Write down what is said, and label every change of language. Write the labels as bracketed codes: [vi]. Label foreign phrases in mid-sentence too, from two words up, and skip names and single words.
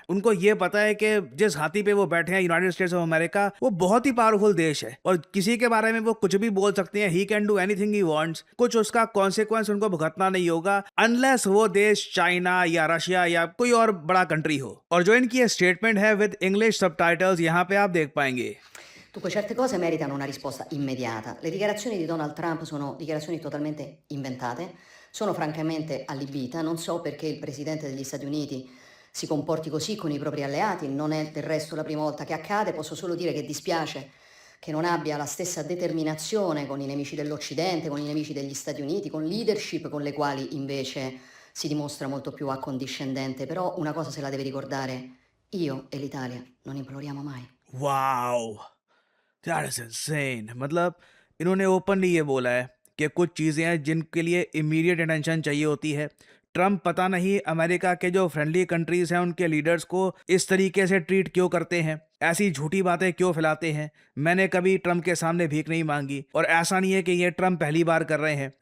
[hi] उनको ये पता है कि जिस हाथी पे वो बैठे हैं, यूनाइटेड स्टेट्स ऑफ अमेरिका, वो बहुत ही पावरफुल देश है और किसी के बारे में वो कुछ भी बोल सकते हैं। [en] he can do anything he wants. [hi] कुछ उसका कॉन्सिक्वेंस उनको भुगतना नहीं होगा अनलेस वो देश चाइना या रशिया या कोई और बड़ा कंट्री हो। और जो इनकी स्टेटमेंट है [en] with English subtitles, [hi] यहाँ पे आप देख पाएंगे। [it] Dunque, certe cose meritano una risposta immediata. Le dichiarazioni di Donald Trump sono dichiarazioni totalmente inventate, sono francamente allibita, non so perché il Presidente degli Stati Uniti si comporti così con i propri alleati, non è del resto la prima volta che accade, posso solo dire che dispiace che non abbia la stessa determinazione con i nemici dell'Occidente, con i nemici degli Stati Uniti, con leadership con le quali invece si dimostra molto più accondiscendente, però una cosa se la deve ricordare, io e l'Italia non imploriamo mai. [en] Wow, that is insane. [hi] मतलब इन्होंने ओपनली ये बोला है कि कुछ चीज़ें हैं जिनके लिए [en] immediate attention [hi] चाहिए होती है। ट्रम्प पता नहीं अमेरिका के जो [en] friendly countries [hi] हैं उनके लीडर्स को इस तरीके से ट्रीट क्यों करते हैं, ऐसी झूठी बातें क्यों फैलाते हैं। मैंने कभी ट्रम्प के सामने भीख नहीं मांगी और ऐसा नहीं है कि ये ट्रम्प पहली बार कर रहे हैं।